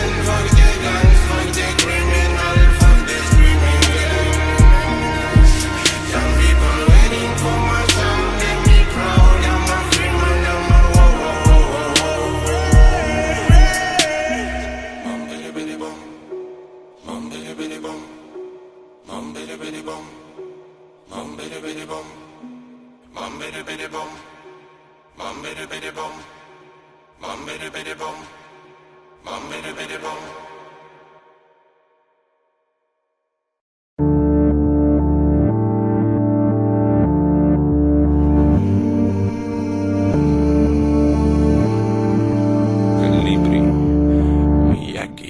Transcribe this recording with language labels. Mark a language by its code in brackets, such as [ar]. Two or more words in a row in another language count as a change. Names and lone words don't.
[en] Fuck the guns, fuck the criminal. Fuck the screaming gang. Some people waiting for my sound. Let me proud, I'm a free man, I'm a whoa. Bum bidi bidi bum, bum bidi bidi bum, bum bidi bidi bum, bum bidi bidi bum, bum bidi bidi bum, bum bidi bidi bum, bum bidi bidi bum, bum bidi bidi bum. [ru] Калибри, Мияги.